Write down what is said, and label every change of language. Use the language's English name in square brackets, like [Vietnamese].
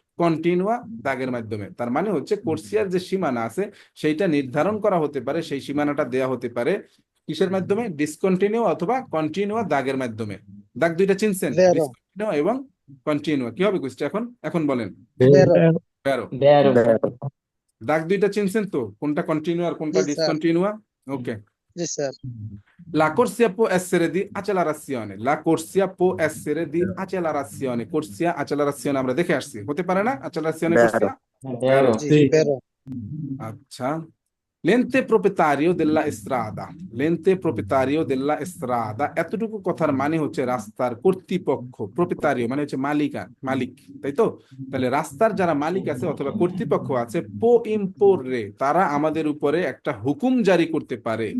[Bangla] Continua দাগের মাধ্যমে। তার মানে হচ্ছে কোর্সিয়ার যে সীমানা আছে সেইটা নির্ধারণ করা হতে পারে, সেই সীমানাটা দেওয়া হতে পারে কিসের মাধ্যমে? ডিসকন্টিনিউ অথবা কন্টিনিউয়া দাগের মাধ্যমে। দাগ দুইটা চিনছেন, [Italian] Vero. [Bangla] ডিসকন্টিনিউ এবং কন্টিনিউয়া। কি হবে কুইজটা এখন? এখন বলেন। [Italian] Vero. বেরো। vero, vero, [Bangla] দাগ দুইটা চিনছেন তো, কোনটা কন্টিনিউ আর কোনটা জি, স্যার। ডিসকন্টিনিউয়া? ওকে। জি sir. [Italian] La corsia può essere di accelerazione, la corsia può essere di accelerazione, corsia accelerazione [Bangla] আমরা দেখে আসছি, হতে পারে না [Italian] accelerazione Vero. corsia? vero, [Bangla] জি ভেরো। আচ্ছা, [Italian] l'ente proprietario della strada, [Bangla] l'ente proprietario della strada, এতটুকু কথার মানে হচ্ছে রাস্তার কর্তৃপক্ষ, প্রপিতারিও মানে হচ্ছে মালিক, তাই তো? তাহলে রাস্তার যারা মালিক আছে অথবা কর্তৃপক্ষ আছে, [Italian] পো ইম্পোরে, [Bangla] তারা আমাদের উপরে একটা হুকুম জারি করতে পারে।